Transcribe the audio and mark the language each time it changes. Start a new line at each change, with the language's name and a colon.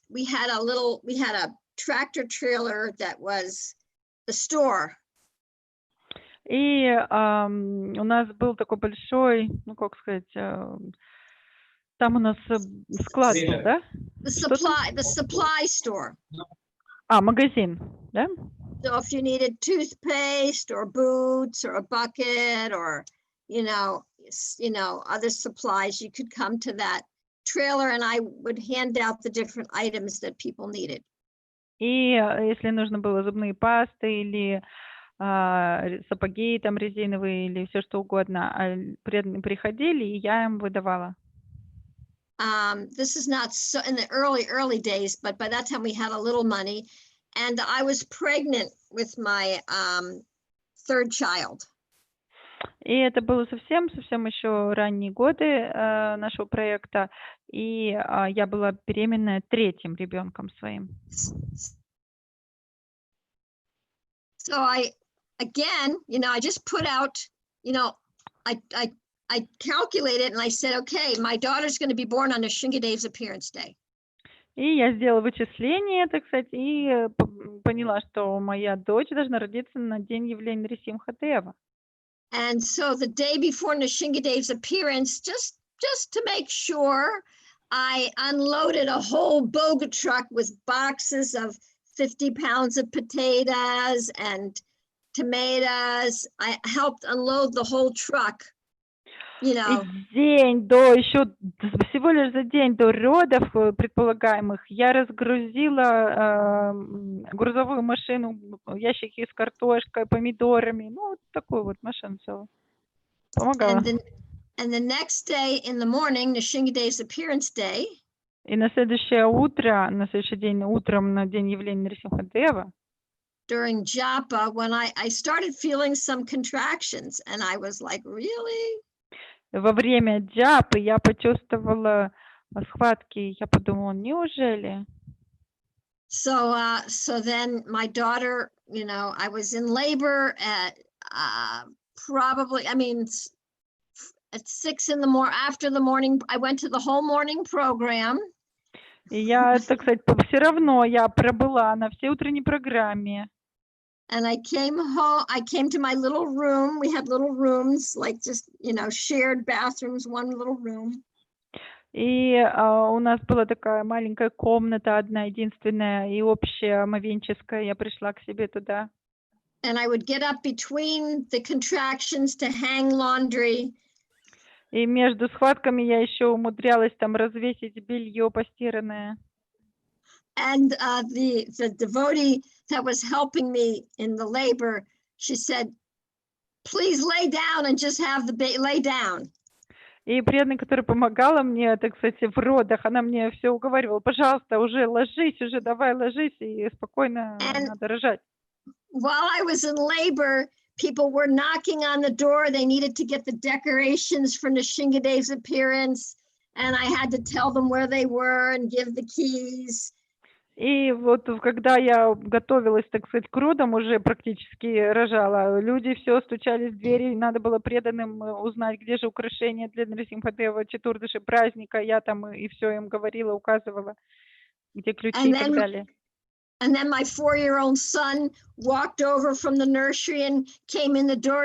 English: We had a tractor trailer that was the store.
Russian: И у нас был такой большой, как сказать, там у нас склад был, да?
English: The supply store.
Russian: Магазин, да?
English: So if you needed toothpaste or boots or a bucket or, other supplies, you could come to that trailer and I would hand out the different items that people needed.
Russian: И если нужно было зубные пасты или сапоги там резиновые или все что угодно, преданные приходили, и я им выдавала.
English: This is not so in the early days, but by that time we had a little money, and I was pregnant with my third child.
Russian: И это было совсем еще ранние годы нашего проекта, и я была беременная третьим ребенком своим.
English: So I just put out, I calculated and I said, okay, my daughter's going to be born on Nrsimhadeva's appearance day.
Russian: И я сделала вычисление, так сказать, и поняла, что моя дочь должна родиться на день явления Нрисимхадева.
English: And so the day before Nrsimhadeva's appearance, just to make sure, I unloaded a whole boga truck with boxes of 50 pounds of potatoes and tomatoes. I helped unload the whole truck,
Russian: И всего лишь за день до родов предполагаемых я разгрузила грузовую машину, ящики с картошкой, помидорами, такую вот машину целую. Помогала.
English: And the next day in the morning, Nrsimhadeva's appearance day.
Russian: И на следующий день утром, на день явления Нрисимхадева,
English: during japa, when I started feeling some contractions, and I was like, really?
Russian: Во время джапы я почувствовала схватки, я подумала, неужели?
English: So then my daughter, I was in labor at probably, at 6 in the morning, after the morning, I went to the whole morning program.
Russian: И я, так сказать, все равно я пробыла на всей утренней программе.
English: And I came home, I came to my little room. We had little rooms, like just, shared bathrooms, one little room.
Russian: И у нас была такая маленькая комната, одна единственная и общая, омовенческая. Я пришла к себе туда.
English: And I would get up between the contractions to hang laundry.
Russian: И между схватками я еще умудрялась там развесить белье постиранное.
English: And the devotee that was helping me in the labor, she said, please lay down and just have the baby, lay down.
Russian: И преданная, которая помогала мне, так сказать, в родах, она мне все уговаривала, пожалуйста, уже ложись, уже давай ложись, и спокойно надо рожать.
English: While I was in labor, people were knocking on the door. They needed to get the decorations for Nishingade's appearance, and I had to tell them where they were and give the keys.
Russian: И вот когда я готовилась, так сказать, к родам, уже практически рожала, люди все стучали в двери, и надо было преданным узнать, где же украшения для Нарисимхадева, Четурдаши, праздника. Я там и все им говорила, указывала, где ключи и так далее.
English: And then my 4-year-old son walked over from the nursery and came in the door.